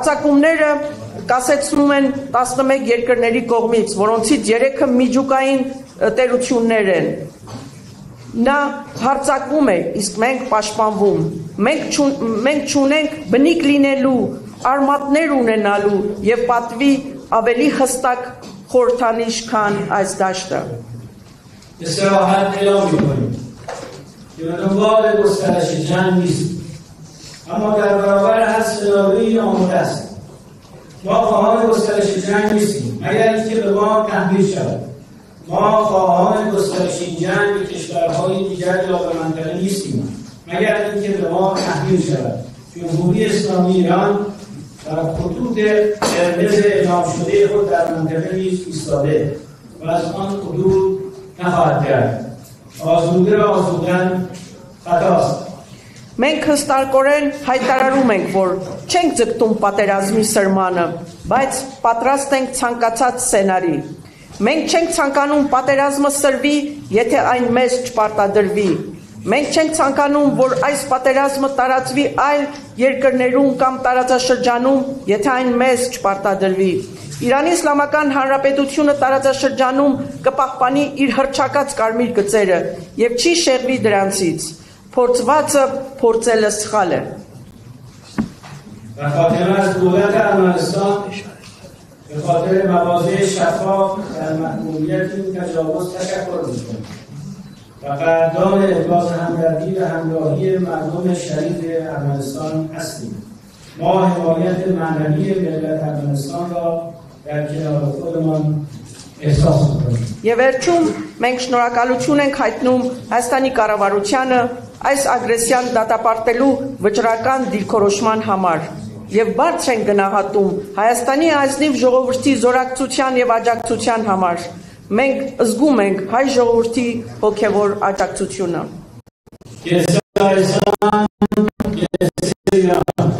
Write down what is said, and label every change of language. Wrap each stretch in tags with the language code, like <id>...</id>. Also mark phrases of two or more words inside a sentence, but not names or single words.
<hy>Հարձակումները կասեցնում են 11 երկրների կողմից, որոնցից 3-ը միջուկային տերություններ են։ Նա հարձակվում է, իսկ մենք պաշտպանվում։ Մենք չունենք բնիկ լինելու, արմատներ ունենալու եւ պատվի ավելի հստակ խորհրդանիշ, քան այս դաշտը։</hy> <fa>استراحت اعلام می‌کنیم که به دنبال گسترش جنگ نیست، اما در برابر هر سناریویی آماده است. ما خواهان گسترش جنگ نیستیم مگر اینکه به ما تحمیل شود. ما خواهان گسترش جنگ به کشورهای دیگر یا به منطقه نیستیم مگر اینکه به ما تحمیل شود. جمهوری اسلامی ایران در خطوط قرمز اعلام شده خود در منطقه نیز ایستاده و از آن حدود نخواهد کرد. آزوده را آزودن خطاست.</fa> <hy>Մենք հստակորեն հայտարարում ենք, որ չենք ձգտում պատերազմի սրմանը, բայց պատրաստ ենք ցանկացած սցենարի։ Մենք չենք ցանկանում պատերազմը սրվի, եթե այն մեզ չպարտադրվի։ Մենք չենք ցանկանում, որ այս պատերազմը տարածվի այլ երկրներում կամ տարածաշրջանում, եթե այն մեզ չպարտադրվի։ Իրանի Իսլամական Հանրապետությունը տարածաշրջանում կպահպանի իր հռչակած կարմիր գծերը եւ չի շեղվի դրանցից։ Փորձվածը փորձելը սխալ է։</hy> <fa>و خاتمه از دولت ارمنستان به خاطر مواضع شفاف در محکومیت این تجاوز تشکر می‌کنیم و قدردان ابراز همدردی و همراهی مردم شریف ارمنستان هستیم. ما حمایت معنوی ملت ارمنستان را در کنار خودمان احساس می‌کنیم.</fa> <hy>Եվ վերջում մենք շնորհակալություն ենք հայտնում Հայաստանի կառավարությանը այս ագրեսիան դատապարտելու վճռական դիրքորոշման համար եւ բարձր ենք գնահատում Հայաստանի ազնիվ ժողովրդի զորակցության եւ աջակցության համար։ Մենք զգում ենք հայ ժողովրդի հոգեվոր աջակցությունը։</hy>